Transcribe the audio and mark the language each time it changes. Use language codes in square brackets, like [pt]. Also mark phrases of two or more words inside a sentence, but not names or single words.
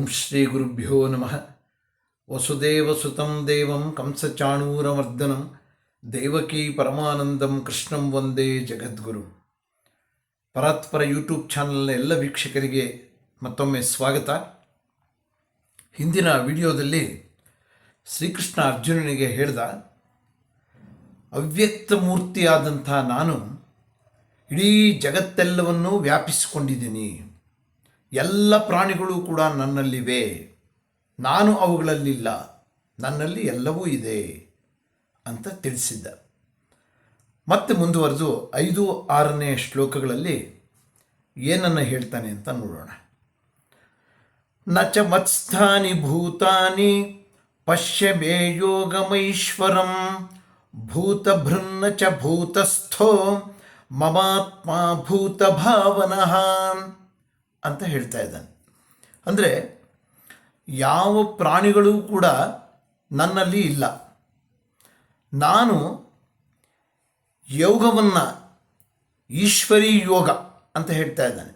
[sa] ಶ್ರೀ ಗುರುಭ್ಯೋ ನಮಃ. ವಸುದೇವಸುತಂ ದೇವಂ ಕಂಸಚಾಣೂರಮರ್ದನಂ ದೇವಕೀ ಪರಮಾನಂದಂ ಕೃಷ್ಣಂ ವಂದೇ ಜಗದ್ಗುರು. [kn] ಪರಾತ್ಪರ ಯೂಟ್ಯೂಬ್ ಚಾನಲ್ನ ಎಲ್ಲ ವೀಕ್ಷಕರಿಗೆ ಮತ್ತೊಮ್ಮೆ ಸ್ವಾಗತ. ಹಿಂದಿನ ವಿಡಿಯೋದಲ್ಲಿ ಶ್ರೀಕೃಷ್ಣ ಅರ್ಜುನನಿಗೆ ಹೇಳಿದ, ಅವ್ಯಕ್ತ ಮೂರ್ತಿಯಾದಂಥ ನಾನು ಇಡೀ ಜಗತ್ತೆಲ್ಲವನ್ನೂ ವ್ಯಾಪಿಸಿಕೊಂಡಿದ್ದೀನಿ, ಎಲ್ಲ ಪ್ರಾಣಿಗಳು ಕೂಡ ನನ್ನಲ್ಲಿವೆ, ನಾನು ಅವುಗಳಲ್ಲಿಲ್ಲ, ನನ್ನಲ್ಲಿ ಎಲ್ಲವೂ ಇದೆ ಅಂತ ತಿಳಿಸಿದ್ದ. ಮತ್ತೆ ಮುಂದುವರೆದು 5-6ನೇ ಶ್ಲೋಕಗಳಲ್ಲಿ ಏನನ್ನು ಹೇಳ್ತಾನೆ ಅಂತ ನೋಡೋಣ. [sa] ನ ಚ ಮತ್ಸ್ಥಾನಿ ಭೂತಾನಿ ಪಶ್ಯ ಮೇ ಯೋಗಮೈಶ್ವರಂ ಭೂತಭೃನ್ನ ಚ ಭೂತಸ್ಥೋ ಮಮಾತ್ಮ ಭೂತಭಾವನಃ [kn] ಅಂತ ಹೇಳ್ತಾ ಇದ್ದಾನೆ. ಅಂದರೆ ಯಾವ ಪ್ರಾಣಿಗಳೂ ಕೂಡ ನನ್ನಲ್ಲಿ ಇಲ್ಲ. ನಾನು ಯೋಗವನ್ನು ಈಶ್ವರಿ ಯೋಗ ಅಂತ ಹೇಳ್ತಾ ಇದ್ದಾನೆ.